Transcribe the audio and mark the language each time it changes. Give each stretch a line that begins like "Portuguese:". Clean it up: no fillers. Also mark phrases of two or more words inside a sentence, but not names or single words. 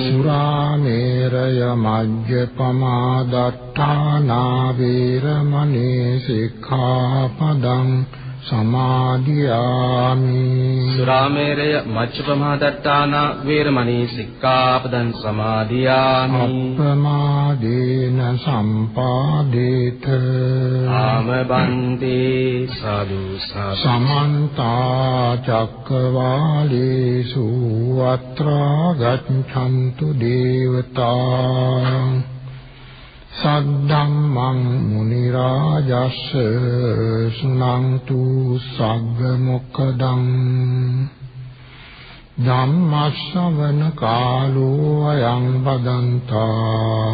Pali: සුරාමේරය මජ්ජපමා දට්ඨානා වේරමණී සික්ඛාපදං සමාදියාමි. සුරාමේරය මච්චපමාදට්ඨාන වේරමණී සික්ඛාපදං සමාදියාමි. අප්‍රමාදේන සම්පාදේත ආමබන්තේ සාදු සාදු. සමන්ත චක්කවාලේසු අත්‍රා ගච්ඡන්තු දේවතා සද්ධම්මං මුනි රාජස්ස සුනන්තු සග්ග මොක්ඛදං ධම්ම ශ්‍රවණ කාලෝ අයං බදන්තා.